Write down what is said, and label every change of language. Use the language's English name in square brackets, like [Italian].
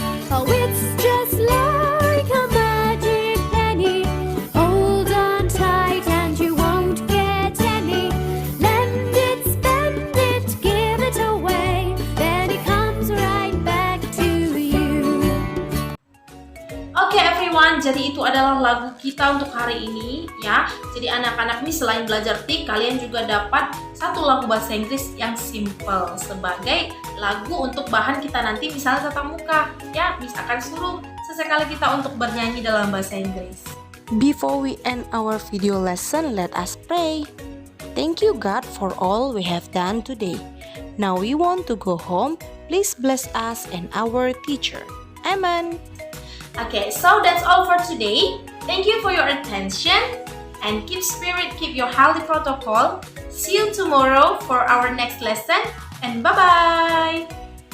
[English] Oh, it's just like a magic penny. Hold on tight and you won't get any. Lend it, spend it, give it away, then it comes right back to you. [Indonesian] Oke everyone, jadi itu adalah lagu kita untuk hari ini ya. Jadi anak-anak nih selain belajar tik, kalian juga dapat satu lagu bahasa Inggris yang simple sebagai lagu untuk bahan kita nanti misalnya tatap muka ya. Misalkan suruh sesekali kita untuk bernyanyi dalam bahasa Inggris. [English] Before we end our video lesson, let us pray. Thank you, God, for all we have done today. Now we want to go home. Please bless us and our teacher. Amen. Okay, so that's all for today. Thank you for your attention and keep spirit, keep your healthy protocol. See you tomorrow for our next lesson and bye-bye.